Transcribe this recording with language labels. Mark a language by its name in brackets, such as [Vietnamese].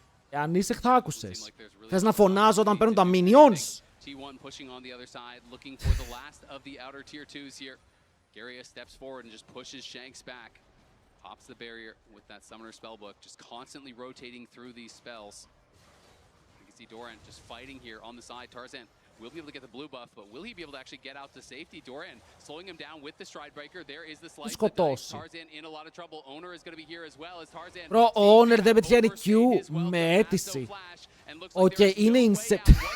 [Greek] Αν είσαι, θα άκουσες. Θες να φωνάζω όταν παίρνουν τα minions? [English] T1 pushing on the other side, looking for the last of the outer tier 2s here. Eggeria steps forward and just pushes Shanks back. Pops the barrier with that summoner spellbook, just constantly rotating through these spells. You can see Doran just fighting here on the side. Tarzan will be able to get the blue buff, but will he be able to actually get out to safety? Doran slowing him down with the stride breaker. There is the slice that dice. Tarzan in a lot of trouble. Owner is going to be here as well as Tarzan. [Greek] Bro, Owner δεν πετυχαίνει Q με αίτηση. Οκ, είναι incept.